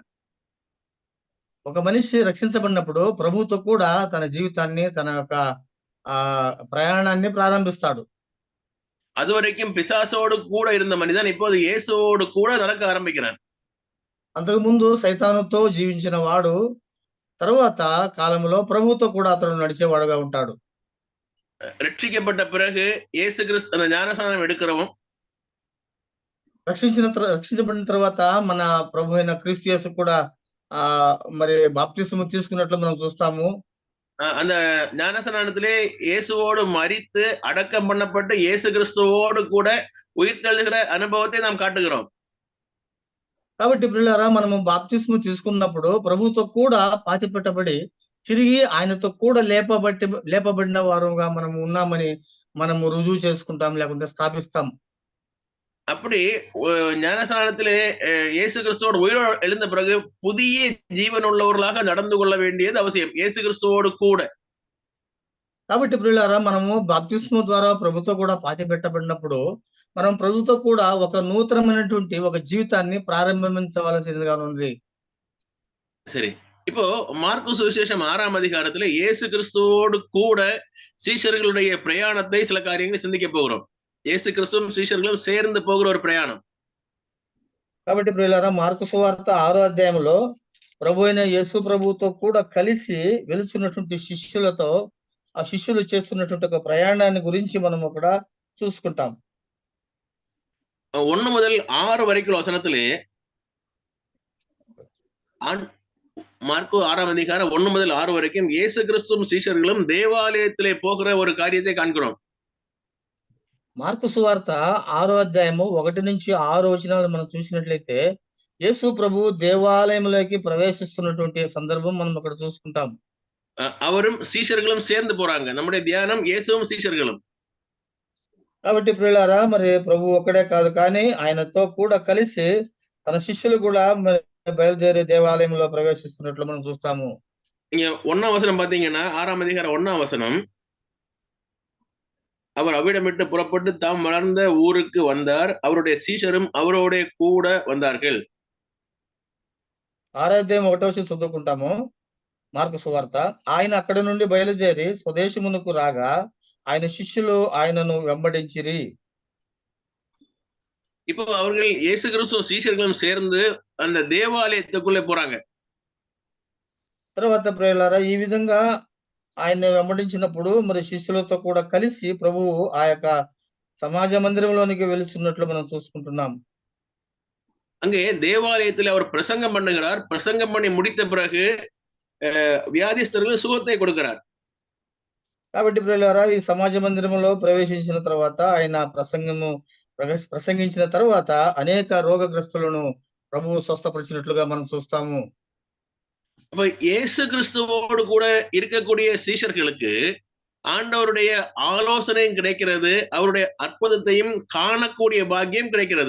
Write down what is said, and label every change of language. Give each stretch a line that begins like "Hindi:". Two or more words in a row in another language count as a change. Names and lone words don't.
Telugu: ఒక మనిషి రక్షించబడినప్పుడు ప్రభువుతో కూడా తన జీవితాన్ని తన యొక్క ప్రయాణాన్ని ప్రారంభిస్తాడు.
Tamil: அதுவரைக்கும் பிசாசோடு கூட இருந்த மனிதன் இப்போது இயேசுவோடு கூட நடக்க ஆரம்பிக்கிறான்.
Telugu: అంతకు ముందు సైతానుతో జీవించిన వాడు తరువాత కాలంలో ప్రభువుతో కూడా అతడు నడిచేవాడుగా ఉంటాడు.
Tamil: ரட்சிக்கப்பட்ட பிறகு இயேசு கிறிஸ்து அந்த ஞானஸ்நானம் எடுக்கிறவன்
Telugu: రక్షించబడిన తర్వాత మన ప్రభు అయిన క్రీస్తు యేసు కూడా మరి బాప్తిస్మం తీసుకున్నట్లు మనం చూస్తాము.
Tamil: அந்த ஞானஸ்நானத்திலே இயேசுவோடு மரித்து அடக்கம் பண்ணப்பட்டு இயேசு கிறிஸ்துவோடு கூட உயிர்த்தெழுகிற అనుభవத்தை நாம் కాటుகிறோம்.
Telugu: కాబట్టి ప్రియులారా మనము బాప్తిస్మం తీసుకున్నప్పుడు ప్రభువుతో కూడా పాతిపెట్టబడి తిరిగి ఆయనతో కూడా లేపబడిన వారుగా మనం ఉన్నామని మనము రుజువు చేసుకుంటాం, లేకుంటే స్థాపిస్తాం.
Tamil: அப்படி ஞானஸ்நானத்திலே இயேசு கிறிஸ்துவோடு உயிரோடு எழுந்த பிறகு புதிய ஜீவன் உள்ளவர்களாக நடந்து கொள்ள வேண்டியது அவசியம், இயேசு கிறிஸ்துவோடு கூட.
Telugu: కాబట్టి ప్రియులారా మనము బాప్తిస్మం ద్వారా ప్రభుతో కూడా పాతిపెట్టబడినప్పుడు మనం ప్రభుతో కూడా ఒక నూతనమైనటువంటి ఒక జీవితాన్ని ప్రారంభించవలసిందిగా ఉంది.
Tamil: சரி, இப்போ மார்க்கு சுவிசேஷம் 6ஆம் அதிகாரத்துல இயேசு கிறிஸ்துவோடு கூட சீஷர்களுடைய பிரயாணத்தை சில காரியங்களை சிந்திக்க போகிறோம். இயேசு கிறிஸ்துவும் சீஷர்களும் சேர்ந்து போகிற ஒரு ప్రయాణం.
Telugu: కాబట్టి ప్రియులారా మార్కు సువార్త 6వ అధ్యాయంలో ప్రభు అయిన యేసు ప్రభువుతో కూడా కలిసి వెలుచున్నటువంటి శిష్యులతో ఆ శిష్యులు చేస్తున్నటువంటి ఒక ప్రయాణాన్ని గురించి మనం అక్కడ చూసుకుంటాం.
Tamil: 1 முதல் 6 வரைக்கும் வசனத்திலே மார்க்கு 6ஆம் அதிகாரம் 1 முதல் 6 வரைக்கும் இயேசு கிறிஸ்துவும் சீஷர்களும் தேவாலயத்திலே போகிற ஒரு காரியத்தை காண்கிறோம்.
Telugu: మార్కు సువార్త 6వ అధ్యాయము 1 నుంచి 6 వచనాలు మనం చూసినట్లయితే యేసు ప్రభు దేవాలయంలోకి ప్రవేశిస్తున్నటువంటి సందర్భం మనం అక్కడ చూసుకుంటాం.
Tamil: அவரும் சீஷர்களும் சேர்ந்து போறாங்க. நம்முடைய தியானம் இயேசுவும் சீஷர்களும்.
Telugu: కాబట్టి ప్రియులారా మరి ప్రభు ఒక్కడే కాదు, కానీ ఆయనతో కూడా కలిసి తన శిష్యులు కూడా బయలుదేరి దేవాలయంలో ప్రవేశిస్తున్నట్లు మనం చూస్తాము.
Tamil: இங்க 1ஆம் வசனம் பாத்தீங்கன்னா 6ஆம் அதிகாரம் 1ஆம் வசனம், அவர் அவ்விடமிட்டு புறப்பட்டு தாம் வளர்ந்த ஊருக்கு வந்தார், அவருடைய சீஷரும் அவரோட கூட வந்தார்கள்.
Telugu: 6వ అధ్యాయం 1వ వచనం చదువుకుంటాము. మార్కు సువార్త, ఆయన అక్కడి నుండి బయలుదేరి స్వదేశమునకు రాగా ఆయన శిష్యులు ఆయనను వెంబడించిరి.
Tamil: இப்போ அவர்கள் இயேசு கிறிஸ்துவும் சீஷர்களும் சேர்ந்து அந்த தேவாலயத்துக்குள்ளே போறாங்க.
Telugu: తర్వాత ప్రియులారా ఈ విధంగా ఆయన వెంబడించినప్పుడు మరి శిష్యులతో కూడా కలిసి ప్రభువు ఆ యొక్క సమాజ మందిరంలోనికి వెళ్తున్నట్లు మనం చూసుకుంటున్నాం.
Tamil: அங்கே தேவாலயத்தில் அவர் பிரசங்கம் பண்ணுகிறார். பிரசங்கம் பண்ணி முடித்த பிறகு வியாதிஸ்தர்களுக்கு சுகத்தை கொடுக்கிறார்.
Telugu: కాబట్టి ప్రియులారా ఈ సమాజ మందిరంలో ప్రవేశించిన తర్వాత ఆయన ప్రసంగించిన తర్వాత అనేక రోగగ్రస్తులను ప్రభువు స్వస్థపరిచినట్లుగా మనం చూస్తాము.
Tamil: அப்ப இயேசு கிறிஸ்துவோடு கூட இருக்கக்கூடிய சீஷர்களுக்கு ஆண்டவருடைய ஆலோசனையும் கிடைக்கிறது, அவருடைய அற்புதத்தையும் காணக்கூடிய பாக்கியம் கிடைக்கிறது.